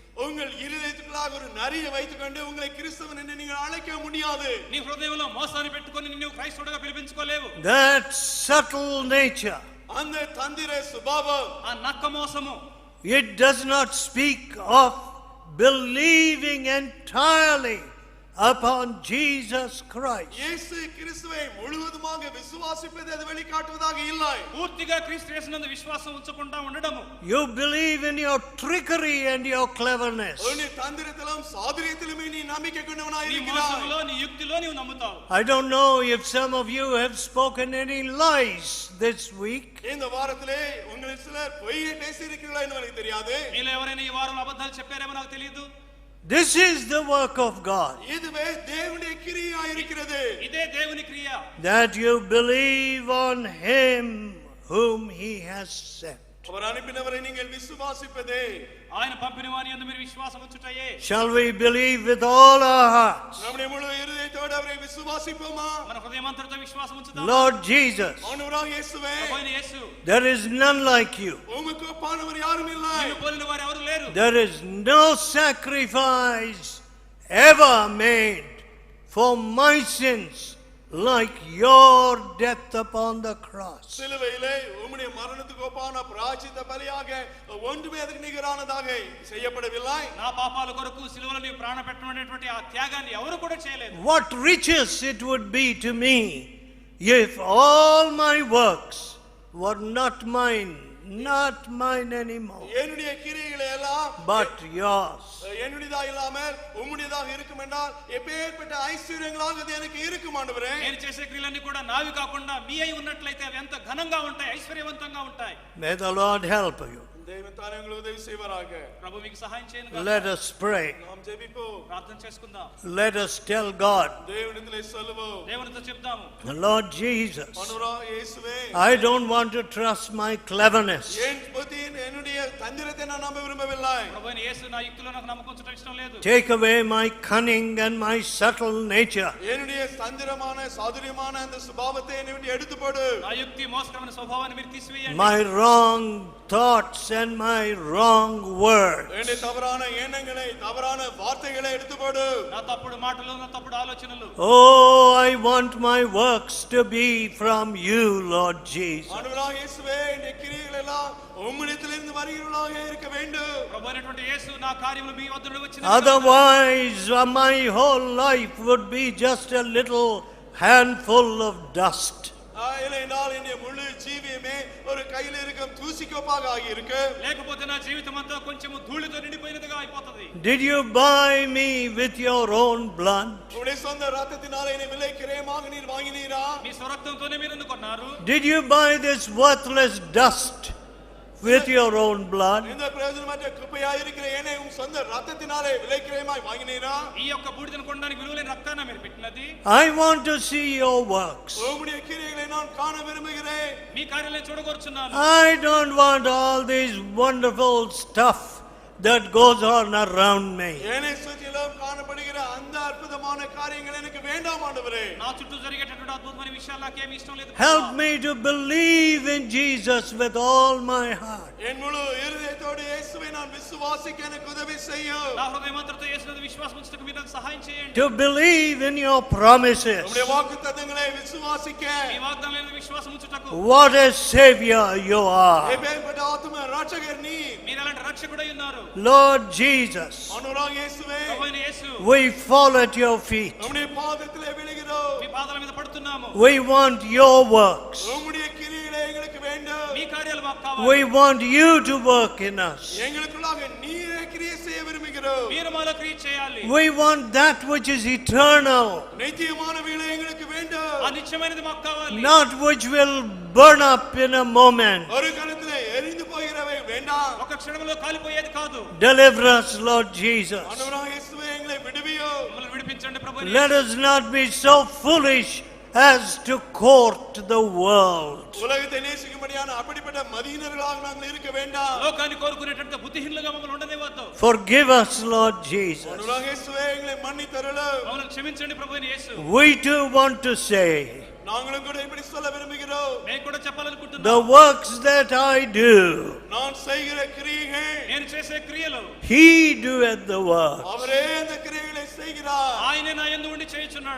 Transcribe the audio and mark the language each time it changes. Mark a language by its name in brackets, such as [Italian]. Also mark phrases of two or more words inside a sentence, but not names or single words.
[Tamil] உங்கள் இருதயத்துக்குள்ளாக ஒரு நரியை வைத்துக்கொண்டு உங்களை கிறிஸ்தவன் என்று நீங்கள் அழைக்க முடியாது. [Telugu] నీ హృదయంలో మోసాన్ని పెట్టుకొని నిన్ను క్రైస్తవుడిగా పిలిపించుకోలేవు. [English] That subtle nature, [Tamil] அந்த தந்திர சுபாவம், [Telugu] ఆ నక్క మోసము, [English] it does not speak of believing entirely upon Jesus Christ. [Tamil] இயேசு கிறிஸ்துவை முழுவதுமாக விசுவாசிப்பது அது வெளிக்காட்டுவதாக இல்லை. [Telugu] పూర్తిగా క్రీస్తు యేసునందు విశ్వాసం ఉంచకుండా ఉండడము. [English] You believe in your trickery and your cleverness. [Tamil] உன் தந்திரத்திலும் சாதுரியத்திலும் நீ நம்பிக்கை கொண்டவனாய் [Telugu] నీ [Tamil] இருக்கிறாய். [Telugu] మోసంలో నీ యుక్తిలో నీవు నమ్ముతావు. [English] I don't know if some of you have spoken any lies this week. [Tamil] இந்த வாரத்திலே உங்களில் சிலர் பொய்யை பேசி இருக்கிறீர்களா என்று எனக்கு தெரியாது. [Telugu] మీలో ఎవరైనా ఈ వారంలో అబద్ధాలు చెప్పారేమో నాకు తెలియదు. [English] This is the work of God. [Tamil] இதுவே தேவனுடைய கிரியாய் இருக்கிறது. [Telugu] ఇదే దేవుని క్రియ. [English] That you believe on him whom he has sent. [Tamil] அவர் அனுப்பினவரை நீங்கள் விசுவாசிப்பதே. [Telugu] ఆయన పంపిన వాని యందు మీరు విశ్వాసం ఉంచుటయే. [English] Shall we believe with all our hearts? [Tamil] நம்முடைய முழு இதயத்தோடு அவரை விசுவாசிப்போமா? [Telugu] మన హృదయమంతటితో విశ్వాసం ఉంచుదాం. [English] Lord Jesus, [Tamil] ஆண்டவராகிய இயேசுவே, [Telugu] ప్రభువైన యేసు, [English] there is none like you. [Tamil] உமக்கு ஒப்பானவர் யாரும் இல்லை. [Telugu] నిన్ను పోలిన వారు ఎవరు లేరు. [English] There is no sacrifice ever made for my sins like your death upon the cross. [Tamil] சிலுவையிலே உம்முடைய மரணத்துக்கு ஒப்பான பிராயச்சித்த பலியாக ஒன்றுமே அதற்கு நிகரானதாக செய்யப்படவில்லை. [Telugu] నా పాపాల కొరకు సిలువలో నీవు ప్రాణ పెట్టినటువంటి ఆ త్యాగాన్ని ఎవరు కూడా చేయలేదు. [English] What riches it would be to me if all my works were not mine anymore, [Tamil] என்னுடைய கிரியைகளை எல்லாம் [English] but yours. [Tamil] என்னுடையதா இல்லாமல் உம்முடையதாக இருக்கும் என்றால் எப்பேற்பட்ட ஐஸ்வர்யங்களாக அது எனக்கு இருக்கும் ஆண்டவரே. [Telugu] నేను చేసే క్రియలన్నీ కూడా నావి కాకుండా మీ అయి ఉన్నట్లయితే అవి ఎంత ఘనంగా ఉంటాయి, ఐశ్వర్యవంతంగా ఉంటాయి. [English] May the Lord help you. [Tamil] தேவன் தாமே உங்களுக்கு உதவி செய்வாராக. [Telugu] ప్రభు మీకు సహాయం చేయను. [English] Let us pray. [Tamil] நாம் ஜெபிப்போம், [Telugu] ప్రార్థన చేసుకుందాం. [English] Let us tell God, [Tamil] தேவனிடத்திலே சொல்லுவோம், [Telugu] దేవునితో చెప్తాము. [English] Lord Jesus, [Tamil] ஆண்டவராகிய இயேசுவே, [English] I don't want to trust my cleverness. [Tamil] என் புத்தியின் என்னுடைய தந்திரத்தை நான் நம்ப விரும்பவில்லை. [Telugu] ప్రభువైన యేసు నా యుక్తిలో నాకు నమ్మకం ఉంచడం ఇష్టం లేదు. [English] Take away my cunning and my subtle nature. [Tamil] என்னுடைய தந்திரமான சாதுரியமான அந்த சுபாவத்தை என்னை விட்டு எடுத்து போடு. [Telugu] నా యుక్తి మోసకరమైన స్వభావాన్ని మీరు తీసివేయండి. [English] My wrong thoughts and my wrong words. [Tamil] என்னுடைய தவறான எண்ணங்களை தவறான வார்த்தைகளை எடுத்து போடு. [Telugu] నా తప్పుడు మాటలు, నా తప్పుడు ఆలోచనలు. [English] Oh, I want my works to be from you, Lord Jesus. [Tamil] ஆண்டவராகிய இயேசுவே, இந்த கிரியைகள் எல்லாம் உம்மிடத்திலிருந்து வருகிறவர்களாக இருக்க வேண்டும். [Telugu] ప్రభువైనటువంటి యేసు నా కార్యములు మీ వద్ద నుండి వచ్చిన [English] Otherwise, my whole life would be just a little handful of dust. [Tamil] இல்லைனால் என்னுடைய முழு ஜீவியமே ஒரு கையில் இருக்கும் தூசிக்கொப்பாக ஆகி இருக்கு. [Telugu] లేకపోతే నా జీవితం అంతా కొంచెం ధూళితో నిండిపోయినదిగా అయిపోతది. [English] Did you buy me with your own blood? [Tamil] உம்முடைய சொந்த ரத்தத்தினாலே என்னை விலை கிரயமாக நீர் வாங்கினீரா? [Telugu] మీ స్వరక్తంతోనే మీరు ఎందుకు కొన్నారు? [English] Did you buy this worthless dust with your own blood? [Tamil] இந்த பிரயோஜனமற்ற குப்பையாய் இருக்கிற என்னை உம் சொந்த ரத்தத்தினாலே விலை கிரயமாய் வாங்கினீரா? [Telugu] ఈ యొక్క బూడిదను కొనడానికి విలువలేని రక్తాన్ని మీరు పెట్టినది. [English] I want to see your works. [Tamil] உம்முடைய கிரியைகளை நான் காண விரும்புகிறேன். [Telugu] మీ కార్యాలను చూడగోరుచున్నాను. [English] I don't want all this wonderful stuff that goes on around me. [Tamil] என்னை சுற்றிலும் காணப்படுகிற அந்த அற்புதமான காரியங்கள் எனக்கு வேண்டாம் ஆண்டவரே. [Telugu] నా చుట్టూ జరిగేటటువంటి అద్భుతమైన విషయాలు నాకేమీ ఇష్టం లేదు. [English] Help me to believe in Jesus with all my heart. [Tamil] என் முழு இருதயத்தோடு இயேசுவை நான் விசுவாசிக்க எனக்கு உதவி செய்யும். [Telugu] నా హృదయమంతటితో యేసునందు విశ్వాసం ఉంచుటకు మీరు నాకు సహాయం చేయండి. [English] To believe in your promises. [Tamil] உம்முடைய வாக்குத்தத்தங்களை விசுவாசிக்க. [Telugu] మీ వాగ్దానాలను విశ్వాసం ఉంచుటకు. [English] What a savior you are. [Tamil] எப்பேற்பட்ட ஆத்தும ரட்சகர் நீர். [Telugu] మీరు అలాంటి రక్షకుడై ఉన్నారు. [English] Lord Jesus, [Tamil] ஆண்டவராகிய இயேசுவே, [Telugu] ప్రభువైన యేసు, [English] we fall at your feet. [Tamil] உம்முடைய பாதத்திலே விழுகிறோம். [Telugu] మీ పాదాల మీద పడుతున్నాము. [English] We want your works. [Tamil] உம்முடைய கிரியைகளை எங்களுக்கு வேண்டும். [Telugu] మీ కార్యాలు మాకు కావాలి. [English] We want you to work in us. [Tamil] எங்களுக்குள்ளாக நீரே கிரியை செய்ய விரும்புகிறோம். [Telugu] మీరు మాలో క్రియ చేయాలి. [English] We want that which is eternal, [Tamil] நித்தியமானவைகளை எங்களுக்கு வேண்டும். [Telugu] ఆ నిత్యమైనది మాకు కావాలి. [English] not which will burn up in a moment. [Tamil] ஒரு காலத்திலே எரிந்து போகிறவை வேண்டாம். [Telugu] ఒక క్షణంలో కాలిపోయేది కాదు. [English] Deliver us, Lord Jesus. [Tamil] ஆண்டவராகிய இயேசுவே, எங்களை விடுவியும். [Telugu] మమ్మల్ని విడిపించండి ప్రభువైన [English] Let us not be so foolish as to court the world. [Tamil] உலகத்தை நேசிக்கும்படியான அப்படிப்பட்ட மதியினர்களாக நாங்கள் இருக்க வேண்டாம். [Telugu] లోకాన్ని కోరుకునేటంత బుద్ధిహీనులుగా మమ్మల్ని ఉండనివ్వద్దు. [English] Forgive us, Lord Jesus. [Tamil] ஆண்டவராகிய இயேசுவே, எங்களை மன்னித்தருளும். [Telugu] మమ్మల్ని క్షమించండి ప్రభువైన యేసు. [English] We too want to say, [Tamil] நாங்களும் கூட இப்படி சொல்ல விரும்புகிறோம். [Telugu] నేను కూడా చెప్పాలనుకుంటున్నాను. [English] the works that I do, [Tamil] நான் செய்கிற கிரியைகள், [Telugu] నేను చేసే క్రియలు [English] He doeth the work. [Tamil] அவரே அந்த கிரியைகளை செய்கிறார். [Telugu] ఆయనే నా యందు ఉండి చేయుచున్నాడు.